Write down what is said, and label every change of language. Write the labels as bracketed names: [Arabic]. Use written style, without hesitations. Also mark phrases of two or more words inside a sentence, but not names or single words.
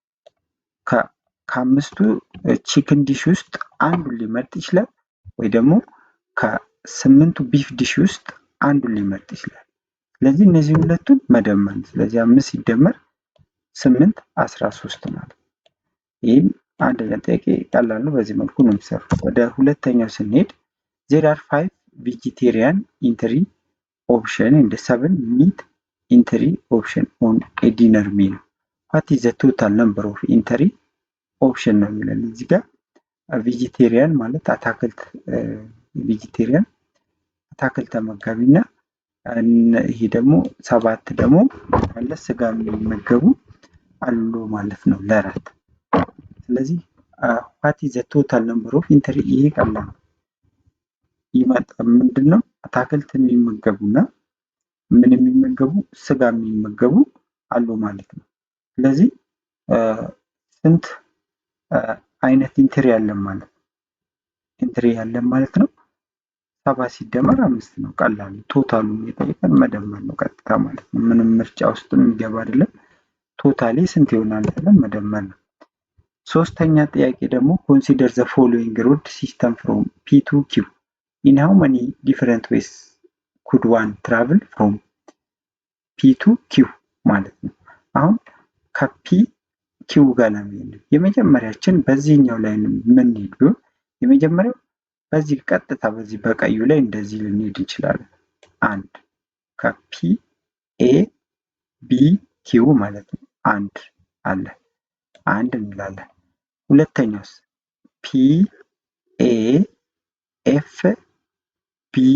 [Amharic] ከ5ቱ ቺክን ዲሽ ውስጥ አንዱን ሊመርጥ ይችላል፣ ወይ ደግሞ ከ8ቱ ቢፍ ዲሽ ውስጥ አንዱን ሊመርጥ ይችላል። ስለዚህ እነዚህ ሁለቱን መደመር ነው። ስለዚህ 5 ሲደመር 8 13 ማለት ነው። ይህም አንደኛ ጥያቄ ቀላል ነው። በዚህ መልኩ ነው የሚሰሩት። ወደ ሁለተኛው ስንሄድ [English] there are 5 vegetarian entry option and 7 meat entry option on a dinner meal. What is the total number of entry option [Amharic] ነው የሚለን እዚህ ጋር። [English] ቬጂቴሪያን [Amharic] ማለት አታክልት ቬጂቴሪያን አታክልት ተመጋቢና ይሄ ደግሞ 7 ደግሞ ማለት ስጋ የሚመገቡ አሉ ማለት ነው ለራት። ስለዚህ [English] what is the total number of [Amharic] ይሄ ቀላል ይመጣ ምንድነው አታክልት የሚመገቡና ምን የሚመገቡ ስጋ የሚመገቡ አሉ ማለት ነው። ስለዚህ ስንት አይነት ኢንትሪ ያለን ማለት ነው 7 ሲደመር 5 ነው። ቀላል ቶታሉን የጠየቀን መደመር ነው ቀጥታ ማለት ነው። ምንም ምርጫ ውስጥ የሚገባ አይደለም። ቶታሊ ስንት ይሆናል ብለን መደመር ነው። ሶስተኛ ጥያቄ ደግሞ [English] consider the following road system from P to Q in how many different ways could one travel from P to Q [Amharic] ማለት ነው። አሁን ከፒ ኪው ጋር ለመሄድ የመጀመሪያችን በዚህኛው ላይ የምንሄድ ቢሆን የመጀመሪያው በዚህ ቀጥታ በዚህ በቀዩ ላይ እንደዚህ ልንሄድ እንችላለን። አንድ ከፒ ኤ ቢ ኪው ማለት ነው። አንድ አለ አንድ እንላለን። ሁለተኛውስ ፒ ኤ ኤፍ ቢ